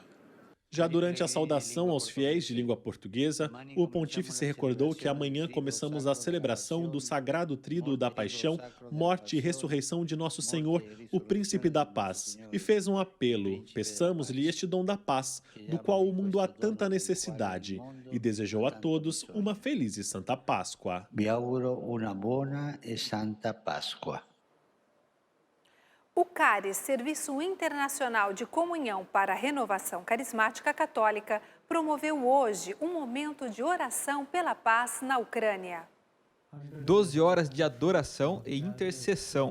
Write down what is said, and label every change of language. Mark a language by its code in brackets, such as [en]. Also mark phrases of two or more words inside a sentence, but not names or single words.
[pt] Já durante a saudação aos fiéis de língua portuguesa, o pontífice recordou que amanhã começamos a celebração do Sagrado Tríduo da Paixão, Morte e Ressurreição de Nosso Senhor, o Príncipe da Paz, e fez um apelo: peçamos-lhe este dom da paz, do qual o mundo há tanta necessidade, e desejou a todos uma feliz e santa Páscoa. [it] Vi auguro una buona e santa Páscoa. [pt] O CARIS, Serviço Internacional de Comunhão para a Renovação Carismática Católica, promoveu hoje um momento de oração pela paz na Ucrânia. 12 horas de adoração e intercessão.